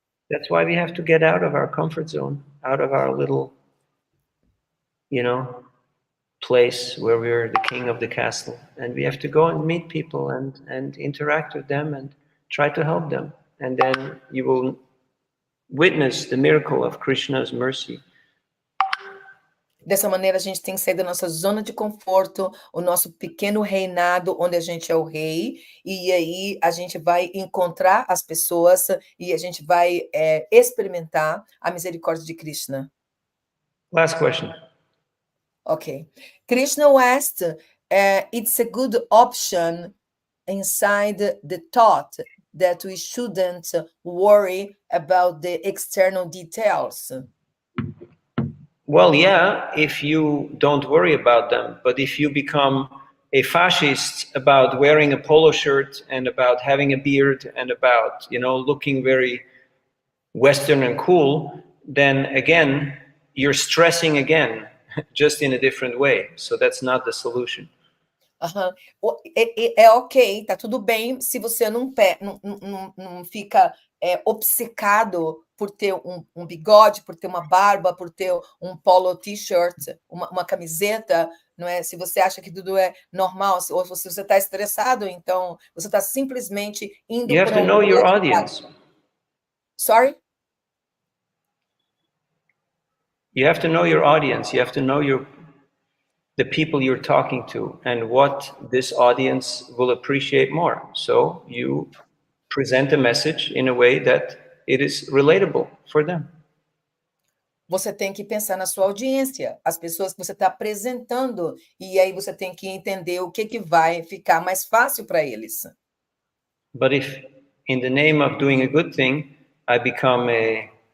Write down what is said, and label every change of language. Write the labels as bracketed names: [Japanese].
[English] That's why we have to get out of our comfort zone, out of our little, place where we're the king of the castle. And we have to go and meet people and interact with them and try to help them. And then you will witness the miracle of Krishna's mercy. [Portuguese] Dessa maneira, a gente tem que sair da nossa zona de conforto, o nosso pequeno reinado, onde a gente é o rei, e aí a gente vai encontrar as pessoas e a gente vai experimentar a misericórdia de Krishna. [English] Last question. Ok. Krishna asked, it's a good option inside the thought that we shouldn't worry about the external details. Well, yeah, if you don't worry about them, but if you become a fascist about wearing a polo shirt and about having a beard and about, looking very Western and cool, then again, you're stressing again, just in a different way. So that's not the solution. [Portuguese] Ok, tá tudo bem se você não fica obcecado por ter um bigode, por ter uma barba, por ter um polo t-shirt, uma camiseta, não é? Se você acha que tudo é normal, ou se você está estressado, então você está simplesmente indo [English] You have to know your audience. Sorry? You have to know your audience. You have to know the people you're talking to and what this audience will appreciate more. So you present a message in a way that it is relatable for them. [Portuguese] Você tem que pensar na sua audiência, as pessoas que você está apresentando, e aí você tem que entender o que vai ficar mais fácil para eles. [English] But if in the name of doing a good thing, I become a